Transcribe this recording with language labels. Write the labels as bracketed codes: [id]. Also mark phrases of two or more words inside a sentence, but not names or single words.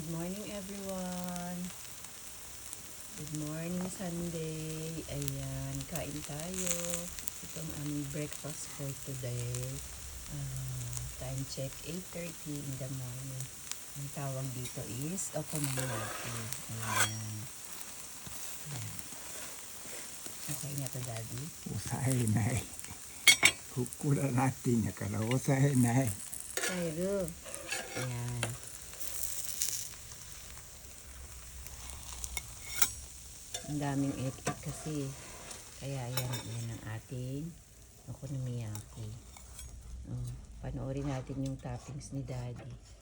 [en] morning everyone. Good morning Sunday. [tl] Ayan, kain tayo. Itong aming [en] breakfast for today. Time check 8:30 in the morning. [tl] Ang tawag dito is okonomiyaki. Ayan. Ayan. Okay na to, Daddy? [ja] 抑えない。ふっくらなってんやから抑えない。 [tl] Sayro. Ayan. Ang daming ek-ek kasi. Kaya yan ang ating okonomiyaki. Panoorin natin yung toppings ni Daddy.